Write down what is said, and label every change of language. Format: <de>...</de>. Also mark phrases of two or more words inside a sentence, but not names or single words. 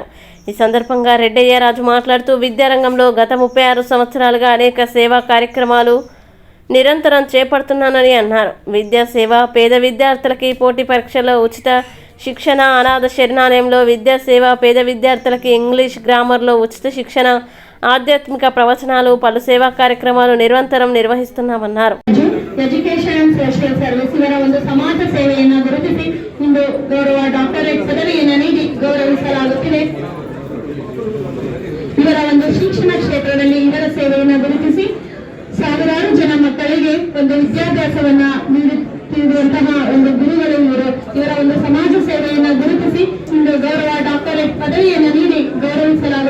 <te>ఈ సందర్భంగా రెడ్డయ్య రాజు మాట్లాడుతూ విద్యారంగంలో గత 36 సంవత్సరాలుగా అనేక సేవా కార్యక్రమాలు నిరంతరం చేపడుతున్నానని అన్నారు. విద్యా సేవ, పేద విద్యార్థులకి పోటీ పరీక్షల్లో ఉచిత శిక్షణ, అనాథ శరణాలయంలో విద్యా సేవ, పేద విద్యార్థులకి ఇంగ్లీష్ గ్రామర్లో ఉచిత శిక్షణ, ఆధ్యాత్మిక ప్రవచనాలు, పలు సేవా కార్యక్రమాలు నిరంతరం నిర్వహిస్తున్నామన్నారు.</te> <en>education social service</en> <kn>ಇವರ ಒಂದು ಸಮಾಜ ಸೇವೆಯನ್ನು ಗುರುತಿಸಿ ಇಂದು ಗೌರವ ಡಾಕ್ಟರೇಟ್ ಪದವಿಯನ್ನು ನೀಡಿ ಗೌರವಿಸಲಾಗುತ್ತಿದೆ. ಇವರ ಒಂದು ಶಿಕ್ಷಣ ಕ್ಷೇತ್ರದಲ್ಲಿ ಇವರ ಸೇವೆಯನ್ನು ಗುರುತಿಸಿ ಸಾವಿರಾರು ಜನ ಮಕ್ಕಳಿಗೆ ಒಂದು ವಿದ್ಯಾಭ್ಯಾಸವನ್ನ ನೀಡುತ್ತಿರುವಂತಹ ಒಂದು ಗುರುಗಳು ಇವರ ಒಂದು ಸಮಾಜ ಸೇವೆಯನ್ನು ಗುರುತಿಸಿ ಇಂದು ಗೌರವ ಡಾಕ್ಟರೇಟ್ ಪದವಿಯನ್ನು ನೀಡಿ ಗೌರವಿಸಲಾಗುತ್ತಿದೆ.</kn>